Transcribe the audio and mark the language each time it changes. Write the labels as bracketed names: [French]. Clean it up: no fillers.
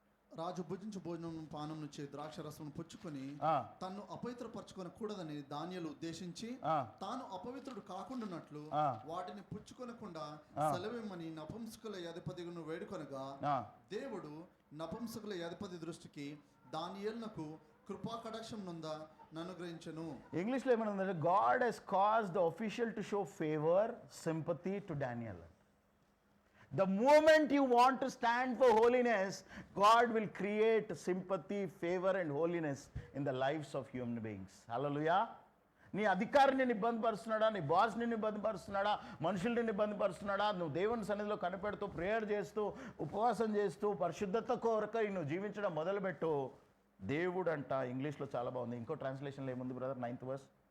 [Telugu] రాజు భుజించు భోజనం పానం నుంచి ద్రాక్ష రసం పుచ్చుకొని తన్ను అపవిత్రపరచుకొని కూడదని దానియేలు ఉద్దేశించి తాను అపవిత్రుడు కాకుండానట్లు వాటిని పుచ్చుకొనకుండా సెలవిమ్మని నపుంసకుల అధిపతిని వేడుకొనగా దేవుడు నపుంసకుల అధిపతి దృష్టికి దానియేలునకు కృపా కటాక్షం నుందా నన్ను గ్రహించను. ఇంగ్లీష్లో ఏమన్నా, [English] God has caused the official to show favour, sympathy to Daniel. The moment you want to stand for holiness, God will create sympathy, favor and holiness in the lives of human beings. Hallelujah. [Telugu] నీ అధికారిని ఇబ్బందిపరుస్తున్నాడా, నీ బాస్ని ఇబ్బందిపరుస్తున్నాడా, మనుషుల్ని ఇబ్బందిపరుస్తున్నాడా, నువ్వు దేవుని సన్నిధిలో కనిపెడుతూ prayer చేస్తూ ఉపవాసం చేస్తూ పరిశుద్ధత కొరకై నువ్వు జీవించడం మొదలుపెట్టు. దేవుడు అంట, ఇంగ్లీష్లో చాలా బాగుంది, ఇంకో ట్రాన్స్లేషన్లో ఏముంది బ్రదర్, 9th verse.